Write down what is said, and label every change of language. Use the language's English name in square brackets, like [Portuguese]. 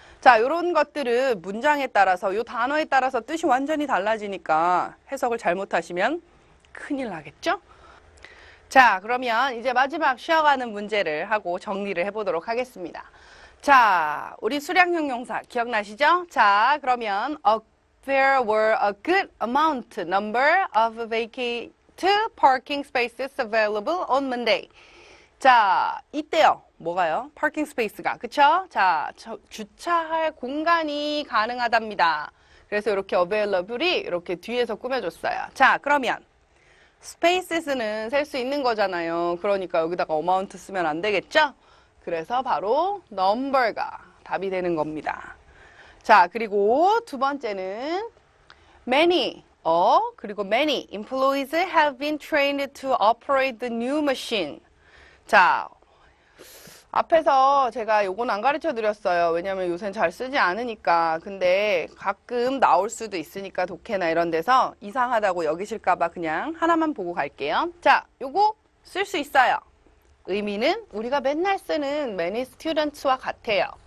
[Korean] 자, 이런 것들은 문장에 따라서 이 단어에 따라서 뜻이 완전히 달라지니까 해석을 잘못하시면 큰일 나겠죠? 자, 그러면 이제 마지막 쉬어가는 문제를 하고 정리를 해보도록 하겠습니다. 자, 우리 수량 형용사 기억나시죠? 자, 그러면 [English] there were a good amount number of vacant parking spaces available on Monday. [Korean] 자, 이때요. 뭐가요? 파킹 스페이스가. 그쵸? 자, 주차할 공간이 가능하답니다. 그래서 이렇게 available이 이렇게 뒤에서 꾸며줬어요. 자, 그러면 spaces는 셀 수 있는 거잖아요. 그러니까 여기다가 amount 쓰면 안 되겠죠? 그래서 바로 number가 답이 되는 겁니다. 자, 그리고 두 번째는 [English] many, [Korean] 그리고 [English] many employees have been trained to operate the new machine. [Korean] 자, 앞에서 제가 요건 안 가르쳐 드렸어요. 왜냐면 요새는 잘 쓰지 않으니까. 근데 가끔 나올 수도 있으니까 독해나 이런 데서 이상하다고 여기실까봐 그냥 하나만 보고 갈게요. 자, 요거 쓸 수 있어요. 의미는 우리가 맨날 쓰는 many students와 같아요.